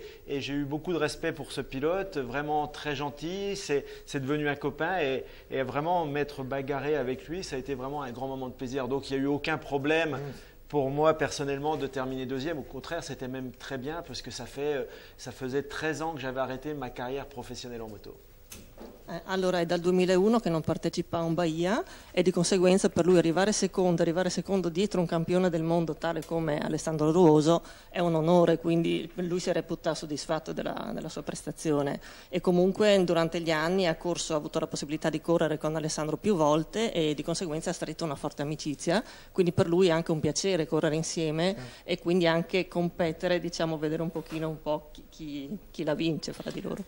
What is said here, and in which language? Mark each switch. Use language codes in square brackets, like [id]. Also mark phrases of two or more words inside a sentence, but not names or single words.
[fr] Et j'ai eu beaucoup de respect pour ce pilote, vraiment très gentil. C'est devenu un copain et vraiment m'être bagarré avec lui, ça a été vraiment un grand moment de plaisir. Donc il n'y a eu aucun problème pour moi personnellement de terminer 2e. Au contraire, c'était même très bien parce que ça faisait 13 ans que j'avais arrêté ma carrière professionnelle en moto. [it] Allora è dal 2001 che non partecipa a un Bahia e di conseguenza per lui arrivare secondo dietro un campione del mondo tale come Alessandro Ruoso è un onore, quindi lui si reputa soddisfatto della sua prestazione e comunque durante gli anni ha avuto la possibilità di correre con Alessandro più volte e di conseguenza ha stretto una forte amicizia, quindi per lui è anche un piacere correre insieme e quindi anche competere, diciamo, vedere un po' chi la vince fra di loro.